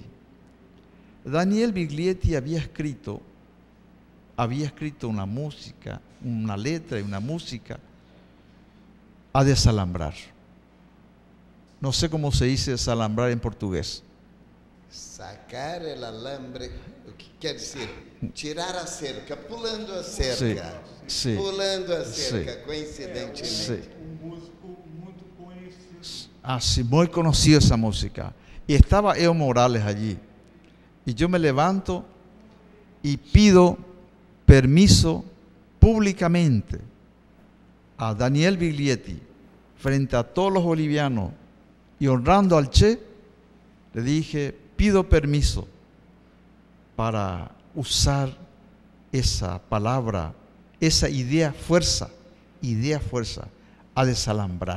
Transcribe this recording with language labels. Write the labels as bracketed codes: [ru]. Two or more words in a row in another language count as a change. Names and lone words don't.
[es] Daniel Biglietti había escrito una música, una letra y una música a desalambrar. No sé cómo se dice desalambrar en portugués. Sacar el alambre, [pt] o que quer dizer? Tirar a cerca, pulando a cerca. [es] Sí, [pt] Pulando a cerca, [es] sí, coincidentemente. sí. [pt] Um músico muito conhecido. [es] Así, muy conocida esa música. Y estaba Evo Morales allí. Y yo me levanto y pido permiso públicamente a Daniel Biglietti, frente a todos los bolivianos, y honrando al Che, le dije, pido permiso para usar esa palabra, esa idea fuerza, a desalambrar.